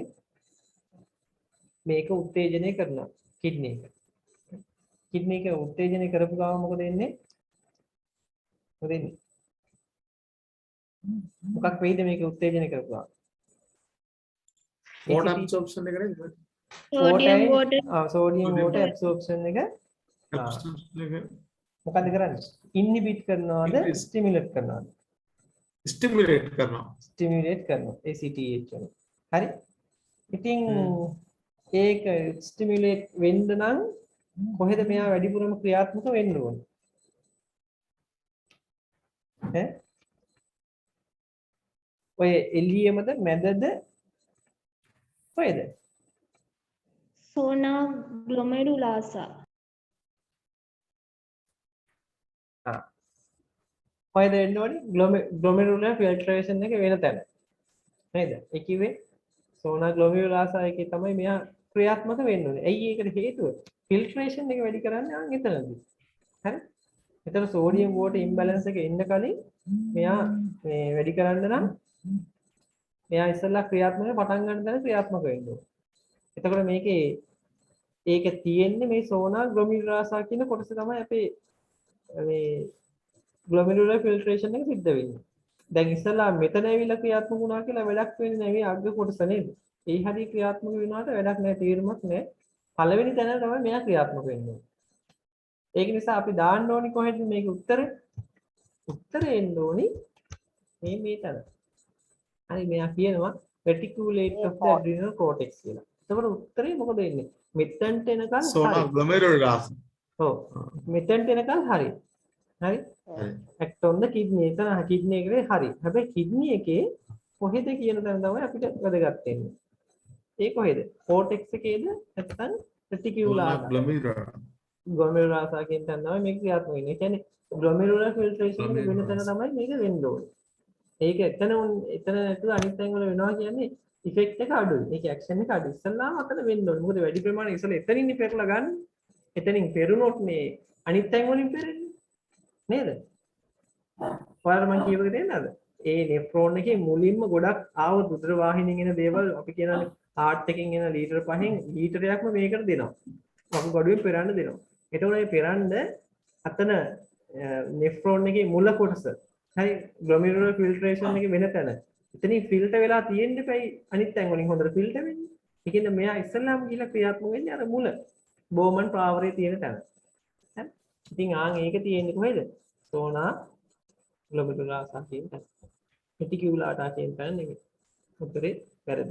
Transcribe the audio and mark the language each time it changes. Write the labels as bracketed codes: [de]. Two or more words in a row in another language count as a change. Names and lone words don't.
[si] මේක උත්තේජනය කරනවා කිඩ්නි එක. කිඩ්නි එක උත්තේජනය කරපු ගමන් මොකද වෙන්නේ? මොකද වෙන්නේ? මොකක් වෙයිද මේක උත්තේජනය කරපුවා? [en] water absorption [si] එක නේද? [en] Sodium water. sodium water absorption [si] එක absorption එක මොකද කරන්නේ? inhibit කරනවද stimulate කරනවද? stimulate කරනවා. stimulate කරනවා ACTH එක. හරි. ඉතින් ඒක stimulate වෙන්න නම් කොහෙද මෙයා වැඩිපුරම ක්‍රියාත්මක වෙන්න ඕනේ? ඈ? ඔය එළියමද මැදද කොහෙද? [en] Sona glomerulosa. [si] කොහෙද වෙන්න ඕනේ? [en] glomerular filtration [si] එක වෙන තැන. නේද? ඒ කිව්වේ [en] sona glomerulosa [si] එකේ තමයි මෙයා ක්‍රියාත්මක වෙන්න ඕනේ. ඇයි ඒකට හේතුව? filtration එක වැඩි කරන්නේ ආන් එතනදී. හරි? එතන [en] sodium water imbalance [si] එක එන්න කලින් මෙයා මේ වැඩි කරන්න නම් මෙයා ඉස්සෙල්ලා ක්‍රියාත්මක පටන් ගන්න තැන ක්‍රියාත්මක වෙන්න ඕනේ. එතකොට මේකේ ඒක තියෙන්නේ මේ [en] sona glomerulosa [si] කියන කොටස තමයි අපේ මේ [en] glomerular filtration [si] එක සිද්ධ වෙන්නේ. දැන් ඉස්සෙල්ලා මෙතන ඇවිල්ලා ක්‍රියාත්මක වුණා කියලා වැඩක් වෙන්නේ නැහැ මේ අග්ග කොටස නේද? ඒ හරිය ක්‍රියාත්මක වෙනාට වැඩක් නැහැ තීරමක් නැහැ. පළවෙනි තැන තමයි මෙයා ක්‍රියාත්මක වෙන්නේ. ඒක නිසා අපි දාන්න ඕනි කොහෙද මේක උත්තරේ? උත්තරේ එන්න ඕනි මේ තැන. හරි මෙයා කියනවා [en] reticulate of the adrenal cortex [si] කියලා. එතකොට උත්තරේ මොකද වෙන්නේ? මෙතනට එනකල් [en] sona glomerulosa. [si] ඔව්. මෙතනට එනකල් හරි. හරි? [en] act on the kidney. [si] එතන kidney එකේ හරි. හැබැයි kidney එකේ කොහෙද කියන තැන තමයි අපිට වැදගත් වෙන්නේ. ඒ කොහෙද? cortex එකේද නැත්නම් [en] reticular glomerulosa [si] කියන තැන තමයි මේක ක්‍රියාත්මක වෙන්නේ. ඒ කියන්නේ [en] glomerular filtration [si] එක වෙන තැන තමයි මේක වෙන්න ඕනේ. ඒක එතන නැතුව අනිත් තැන් වල වෙනවා කියන්නේ ඉෆෙක්ට් එක අඩුයි. ඒක ඇක්ෂන් එක අඩුයි. ඉස්සල්ලාම අතන වෙන්න ඕනේ. මොකද වැඩි ප්‍රමාණය ඉස්සෙල්ලා එතනින් පෙරලා ගන්න. එතනින් පෙරුණොත් මේ අනිත් තැන් වලින් පෙරෙන්නේ. නේද? ඔයාලා මම කියවක තේරෙනවද? ඒ නෙෆ්‍රෝන් එකේ මුලින්ම ගොඩක් ආවොත් උදර වාහිනියෙන් එන දේවල් අපි කියනවානේ හાર્ට් එකෙන් එන ලීටර් 5න් ලීටරයක්ම මේකට දෙනවා. වකු ගඩුවේ පෙරන්න දෙනවා. එතකොට මේ පෙරන්න අතන නෙෆ්‍රෝන් එකේ මුල කොටස හරි [en] glomerular filtration [si] එක වෙන තැන. එතනින් ෆිල්ටර් වෙලා තියෙන්න එපයි අනිත් තැන් වලින් හොඳට ෆිල්ටර් වෙන්නේ. ඒ කියන්නේ මෙයා ඉස්සෙල්ලාම ගිහලා ක්‍රියාත්මක වෙන්නේ අර මුල බෝමන් ප්‍රාවරයේ තියෙන තැන. හරි. ඉතින් ආන් ඒක තියෙන්නේ කොහෙද? [en] sona glomerulosa [si] කියන තැන. reticulata කියන තැන නෙමෙයි. උත්තරේ වැරදි.